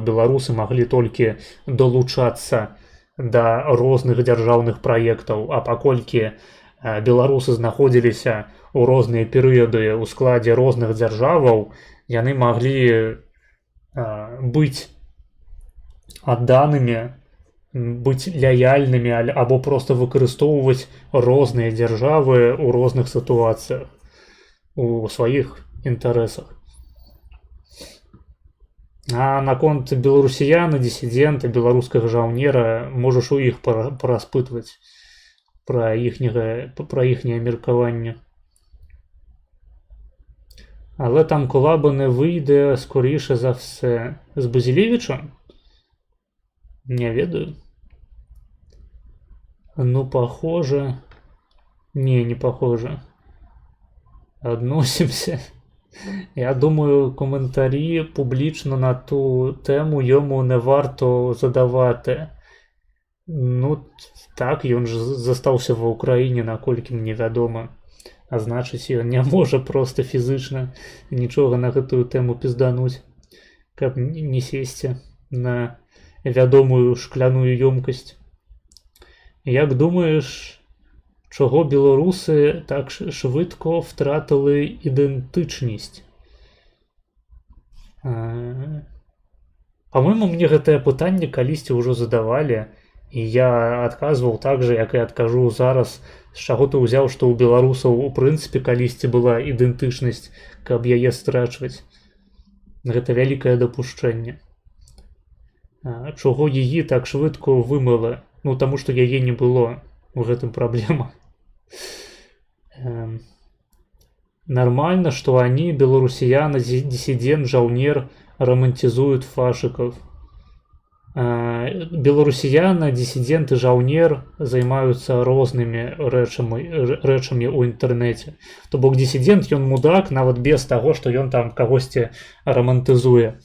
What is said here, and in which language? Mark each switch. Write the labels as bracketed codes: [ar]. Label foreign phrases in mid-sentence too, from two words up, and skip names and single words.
[be] Беларусы маглі толькі далучацца да розных дзяржаўных праектаў, а паколькі беларусы знаходзіліся ў розныя перыяды ў складзе розных дзяржаваў, яны маглі быць адданымі, быць лаяльнымі або проста выкарыстоўваць розныя дзяржавы ў розных сітуацыях у сваіх інтарэсах. А наконт беларусіяна, дысідэнта, беларускага жаўнера можаш у іх параспытваць пра іхняе меркаванне. [uk] Але там колаба не вийде, скоріше за все. [be] З Базілевичем? Не ведаю. Ну, [ru] похоже. Не похоже. Относимся. [uk] Я думаю, коментарі публічно на ту тему йому не варто задавати. [be] Ну, так, ён ж застаўся ва Ўкраіне, наколькі мне вядома. А значыць, ён не можа проста фізычна нічога на гэтую тэму піздануць, каб не сесці на вядомую шкляную ёмкасць. [uk] Як думаеш, чого білоруси так швидко втратили ідентичність? [be] По-моему, мне гэтае пытанне калісьці ўжо задавалі, і я адказваў так же, як і адкажу зараз, з чаго ты ўзяў, што ў беларусаў у прынцыпе калісьці была ідэнтычнасць, каб яе страчваць. Гэта вялікае дапушчэнне. [uk] Чого її так швидко вимили? [be] Ну, таму што яе не было. У гэтым праблема. [ru] Нормально, что они, белорусияне, диссидент, жаўнер, романтизуют фашиков. [be] Беларусіяна, дисидент і жаўнер займаюцца рознымі рэчамі ў інтэрнэце. То бок дисидент, ён мудак, нават без таго, што ён там кагосьці романтызуе.